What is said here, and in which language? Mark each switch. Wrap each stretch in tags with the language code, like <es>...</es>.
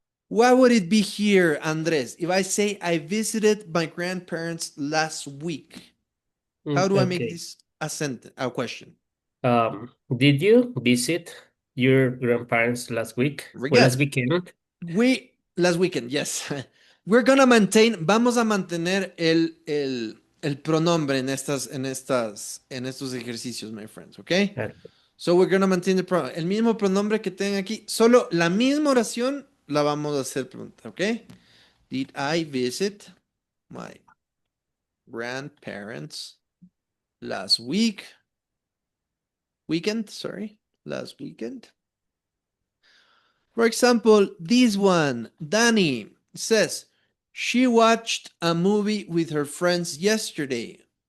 <en>What would it be here, Andres? If I say I visited my grandparents last week, how do I make this a sentence, a question? Did you visit your grandparents last week? Very Or last good. weekend? Last weekend, yes. We're gonna</en> <es>vamos a mantener el pronombre en estos ejercicios,</es> <en>my friends,</en> <es>okay?</es> <en>Okay. So we're gonna maintain</en> <es>el mismo pronombre que tengan aquí, solo la misma oración la vamos a hacer pregunta, okay?</es> <en>Did I visit my grandparents last weekend? Last weekend. For example, this one, Danny says, she watched a movie with her friends yesterday.</en>